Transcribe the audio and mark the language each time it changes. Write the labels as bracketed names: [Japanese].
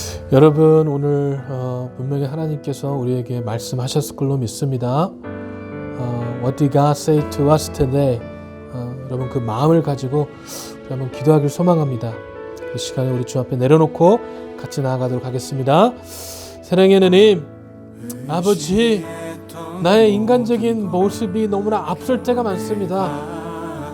[Korean] 여러분 오늘 분명히 하나님께서 우리에게 말씀하셨을 걸로 믿습니다. [English] What did God say to us today? [Korean] 여러분 그 마음을 가지고 우리 한번 기도하길 소망합니다. 이 시간에 우리 주 앞에 내려놓고 같이 나아가도록 하겠습니다. 사랑의 하나님, 아버지, 나의 인간적인 모습이 너무나 앞설 때가 많습니다.